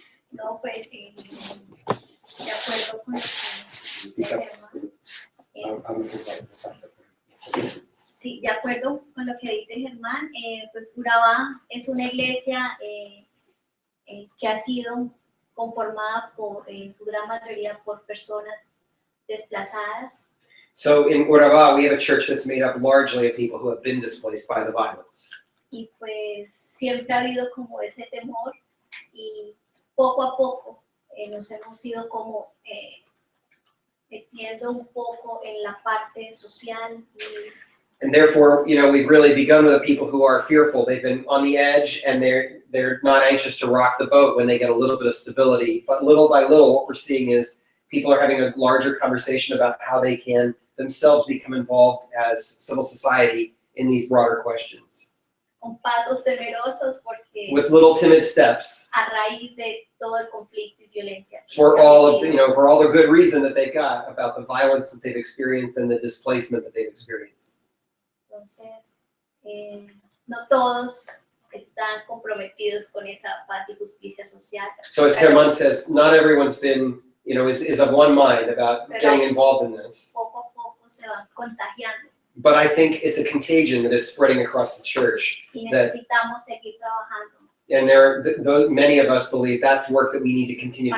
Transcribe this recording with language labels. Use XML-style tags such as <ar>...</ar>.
<es>No, pues, de acuerdo con lo que dice Germán, sí, de acuerdo con lo que dice Germán, pues Urabá es una iglesia que ha sido conformada por, en su gran mayoría por personas desplazadas.</es> <en>So in Urabá, we have a church that's made up largely of people who have been displaced by the violence.</en> <es>Y pues siempre ha habido como ese temor y poco a poco nos hemos ido como metiendo un poco en la parte social.</es> <en>And therefore, you know, we've really begun with the people who are fearful. They've been on the edge and they're not anxious to rock the boat when they get a little bit of stability. But little by little, what we're seeing is people are having a larger conversation about how they can themselves become involved as civil society in these broader questions.</en> <es>Con pasos temerosos porque</es> <en>With little timid steps.</en> <es>a raíz de todo el conflicto y violencia.</es> <en>For all of, for all the good reason that they've got about the violence that they've experienced and the displacement that they've experienced.</en> <es>Entonces, no todos están comprometidos con esa paz y justicia social.</es> <en>So as Germán says, not everyone's been, is of one mind about getting involved in this.</en> <es>Poco a poco se van contagiando.</es> <en>But I think it's a contagion that is spreading across the church.</en> <es>Y necesitamos seguir trabajando</es> <en>And many of us believe that's work that we need to continue to</en>